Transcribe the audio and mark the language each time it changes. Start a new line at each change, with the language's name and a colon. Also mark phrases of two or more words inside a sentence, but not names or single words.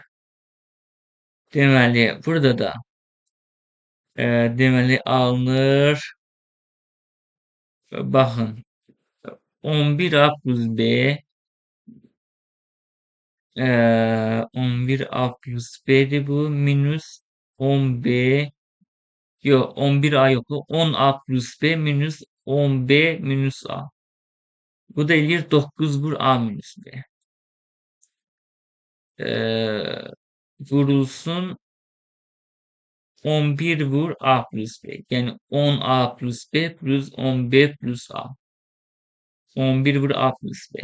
Azerbaijani: Deməli, burada da deməli alınır. Baxın. 11A plus B 11A plus B'dir bu. Minus 10B yok 11A yoktu. 10A plus B minus 10B minus A. Bu da eləyir 9 vur A minus B. Vurulsun 11 vur A plus B. Yəni 10A plus B plus 10B plus A. 11 vur A plus B.